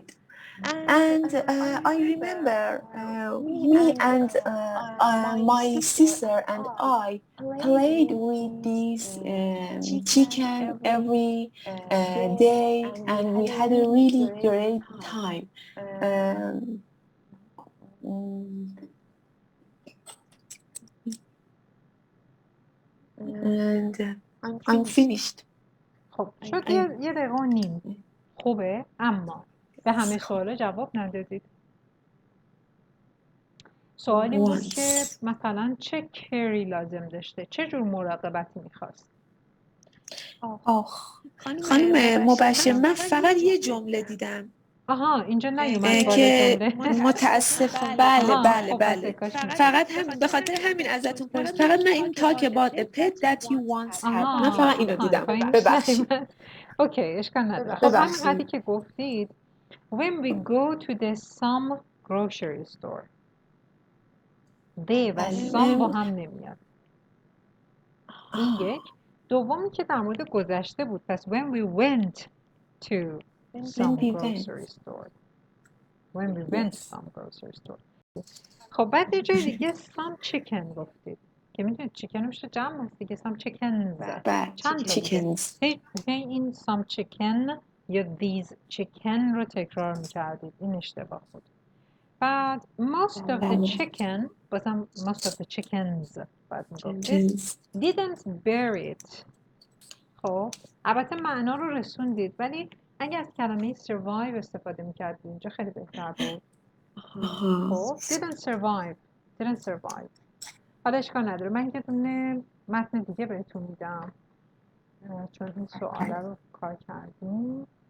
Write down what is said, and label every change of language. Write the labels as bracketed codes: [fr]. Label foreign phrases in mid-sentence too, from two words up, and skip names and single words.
[en] And I remember me and my sister and I played with this chicken every day, and we had a really great time. And I'm finished. [fa] خب شد یه دقیقه و نیم. خوبه، اما به همه سوالا جواب ندادید. سوالی بود که مثلا چه کری لازم داشته، چه جور مراقبتی میخواست. خانم مبشر، من فقط یه جمله دیدم. آها اینجا نیومد بالا که جمله. متاسفم. بله. فقط به خاطر همین ازتون پرسیدم. فقط من این [en] talk about a pet that you once had. [fa] من فقط اینو دیدم. ببخشید. اوکی اشکال نداره. خب همین حدی که گفتید [en] when we go to the some grocery store، [fa] they و some با هم نمیاد. این یک. دومی که در مورد گذشته بود، پس [en] when we went to some grocery store. When we went to some grocery store. [fa] خب بعد یه جای دیگه [en] some chicken [fa] گفتید که میدونید chicken میشه جمع هست دیگه. [en] some chickens چند chickens. [fa] هی این [en] some chicken [fa] یا [en] these chicken [fa] رو تکرار میکردید، این اشتباه بود. بعد [en] most of the chicken [fa] بازم [en] most of the chickens [fa] باید میگفتید [en] didn't bear it. [fa] خب البته معنا رو رسوندید، ولی اگه از کلمه survive استفاده میکردید اینجا خیلی بهتر بود. [en] خب didn't survive. [fa] حالا اشکال نداره، من یه دونه متن دیگه بهتون میدم چون این سواله رو کار کردیم.